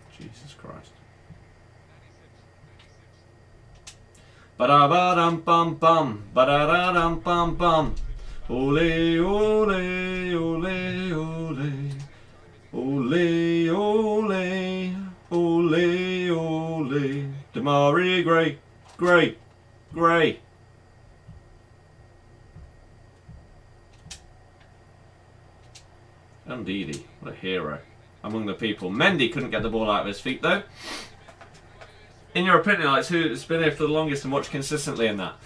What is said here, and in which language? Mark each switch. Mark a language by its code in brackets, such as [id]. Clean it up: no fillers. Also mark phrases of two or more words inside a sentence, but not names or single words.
[en] Jesus Christ. Ba-da-ba-dum-bum-bum. Ba-da-da-dum-bum-bum. Ole, ole, ole, ole. Ole, ole, ole, ole. Damari Gray, Gray, Gray. Ndidi, what a hero. Among the people. Mendy couldn't get the ball out of his feet though. In your opinion, Alex, who's been here for the longest and watched consistently in that?